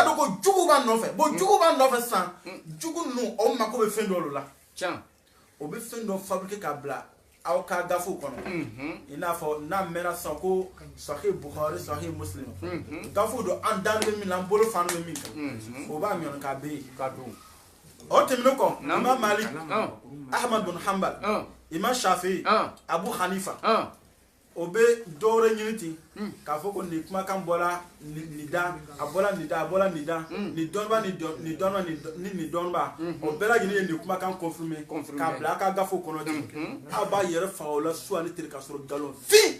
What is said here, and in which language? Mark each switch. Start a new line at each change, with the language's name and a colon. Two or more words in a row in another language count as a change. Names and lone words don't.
Bambara: dɔn ko jugu b'an nɔfɛ bon jugu b'an nɔfɛ sisan jugu ninnu o mako bɛ fɛn dɔ la o bɛ fɛn dɔ fabriquer k'a bila aw ka gafu kɔnɔ i n'a fɔ n'a mɛnna sisan ko Sahih Bukhari Sahih Muslim gafu don an dalen bɛ min na an bolo fan bɛ min kan o b'a ɲɔni k'a bɛ yen ka don o tɛmɛnen kɔ Imam Malik Ahmad bin Hanbal Imam Shafi'i Abu Hanifa o bɛ dɔwɛrɛ ɲini ten k'a fɔ ko nin kumakan bɔra nin da a bɔra nin da a bɔra nin da nin dɔnniba ni nin dɔnniba o bɛɛ lajɛlen ye nin kumakan confirmer k'a bila a ka gafew kɔnɔ ten aw b'a yɛrɛ faga o la su ani tile ka sɔrɔ nkalon fin